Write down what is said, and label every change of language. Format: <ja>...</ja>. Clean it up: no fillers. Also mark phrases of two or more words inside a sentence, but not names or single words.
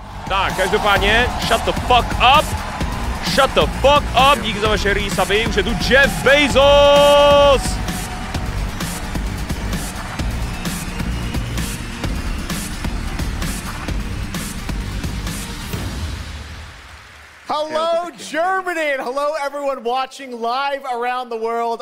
<cs>Tak, každopádně,</cs> <en>shut the fuck up. Shut the fuck up,</en> <cs>díky za vaše resuby, už je tu Jeff Bezos!</cs> <en>Hello, Germany, and hello, everyone watching live around the world.</en>